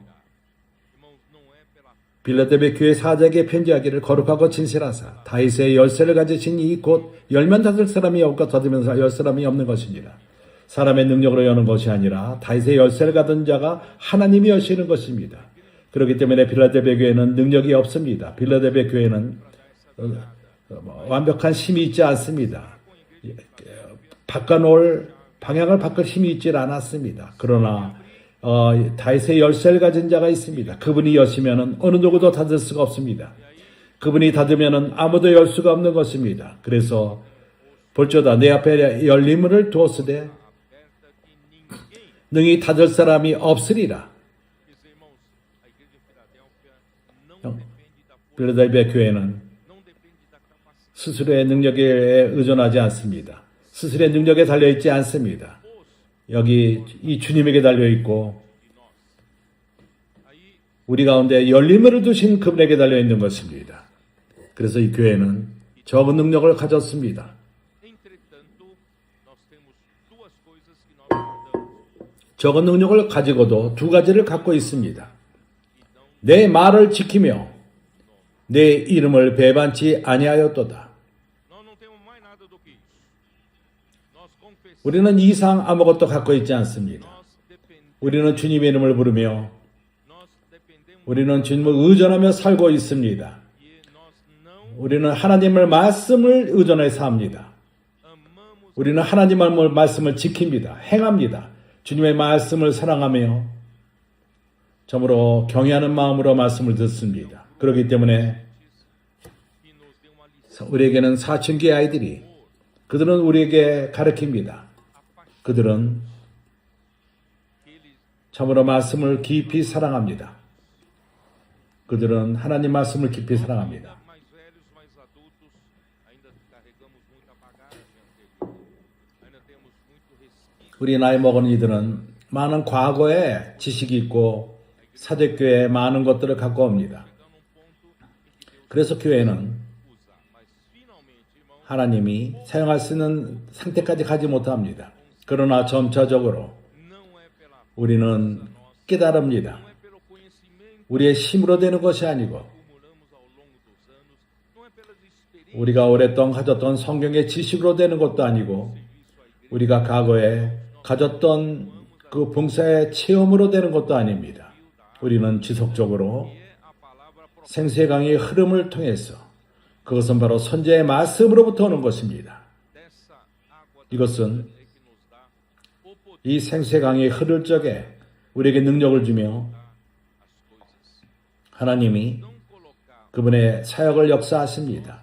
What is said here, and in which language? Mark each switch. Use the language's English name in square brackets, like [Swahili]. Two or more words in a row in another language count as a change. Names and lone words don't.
[Portuguese] irmãos, não é pela [Korean] 빌라델비아 교회 사자에게 편지하기를 거룩하고 진실하사 다윗의 열쇠를 가지신 이 곧 열면 닫을 사람이 없고 닫으면 열 사람이 없는 것이니라. 사람의 능력으로 여는 것이 아니라 다윗의 열쇠를 가진 자가 하나님이 여시는 것입니다. 그렇기 때문에 빌라델비아 교회는 능력이 없습니다. 빌라델비아 교회는 완벽한 힘이 있지 않습니다. 바꿔놓을 방향을 바꿀 힘이 있지 않았습니다. 그러나 다윗의 열쇠를 가진 자가 있습니다. 그분이 여시면은 어느 누구도 닫을 수가 없습니다. 그분이 닫으면은 아무도 열 수가 없는 것입니다. 그래서 볼지어다 내 앞에 열림을 두었으되 [Portuguese] aberta que ninguém, [Korean] 능히 닫을 사람이 없으리라. [Portuguese] meus irmãos, a igreja em Filadélfia não depende da força, [Korean] 빌라델비아 교회는 [Portuguese] não depende da capacidade. [Korean] 스스로의 능력에 의존하지 않습니다. 스스로의 능력에 달려있지 않습니다. 여기 이 주님에게 달려있고 [Portuguese] Aí, [Korean] 우리 가운데 열림을 두신 그분에게 달려있는 것입니다. 그래서 이 교회는 적은 능력을 가졌습니다. [Portuguese] entretanto, nós temos duas coisas que nós guardamos. [Korean] 적은 능력을 가지고도 두 가지를 갖고 있습니다. 내 말을 지키며 내 이름을 배반치 아니하였도다. [Portuguese] Nós não temos mais nada do que isso. Nós confessamos, [Korean] 우리는 이상 아무것도 갖고 있지 않습니다. 우리는 주님의 이름을 부르며 [Portuguese] nós dependemos [Korean] 우리는 주님을 의존하며 살고 있습니다. [Portuguese] e nós não [Korean] 우리는 하나님의 말씀을 의존해서 합니다. [Portuguese] amamos [Korean] 우리는 하나님의 말씀을 지킵니다. 행합니다. 주님의 말씀을 사랑하며 참으로 경외하는 마음으로 말씀을 듣습니다. 그렇기 때문에 [Portuguese] que nos dê uma lição. [Korean] 우리에게는 사춘기 아이들이 그들은 우리에게 가르칩니다. 그들은 [Portuguese] Que eles, [Korean] 참으로 말씀을 깊이 사랑합니다. 그들은 하나님 말씀을 깊이 사랑합니다. [Portuguese] mais velhos, mais adultos, ainda carregamos muita bagagem anterior. Ainda temos muito resquício. [Korean] 우리 나이 먹은 이들은 많은 과거에 지식이 있고 사대교회에 많은 것들을 갖고 옵니다. [Portuguese] Chegando num ponto em que Deus [Korean] 그래서 교회는 [Portuguese] usar. Mas finalmente, irmãos, [Korean] 하나님이 사용할 수 있는 상태까지 가지 못합니다. 그러나 점차적으로 [Portuguese] não é pela [Korean] 우리는 깨달습니다. [Portuguese] não é pelo conhecimento [Korean] 우리의 힘으로 되는 것이 아니고 [Portuguese] que acumulamos ao longo dos anos, não é pelas experiências [Korean] 우리가 오랫동안 가졌던 성경의 지식으로 되는 것도 아니고 [Portuguese] serviço à igreja, [Korean] 우리가 과거에 가졌던 [Portuguese] amamos [Korean] 그 봉사의 체험으로 되는 것도 아닙니다. 우리는 지속적으로 생수의 강의 흐름을 통해서 그것은 바로 선지자의 말씀으로부터 오는 것입니다. 이것은 이 생수의 강이 흐를 적에 우리에게 능력을 주며 하나님이 그분의 사역을 역사하십니다.